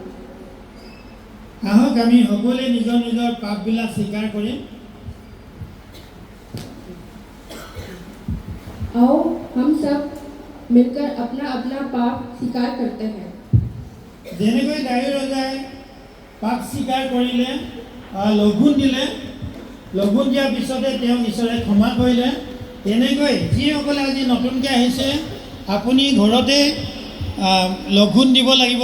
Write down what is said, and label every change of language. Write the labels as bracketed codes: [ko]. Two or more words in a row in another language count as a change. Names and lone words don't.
[as] আহক আমি সকলোৱে নিজৰ নিজৰ পাপবিলাক স্বীকাৰ কৰিম। [hi] आओ हम सब मिलकर अपना अपना पाप स्वीकार करते हैं। [as] যেনেকৈ দায়ী ৰজাই পাপ স্বীকাৰ কৰিলে, লঘোণ দিলে, লঘোণ দিয়াৰ পিছতে তেওঁ ঈশ্বৰে ক্ষমা কৰিলে, তেনেকৈ যিসকলে আজি নতুনকৈ আহিছে আপুনি ঘৰতে লঘোণ দিব লাগিব।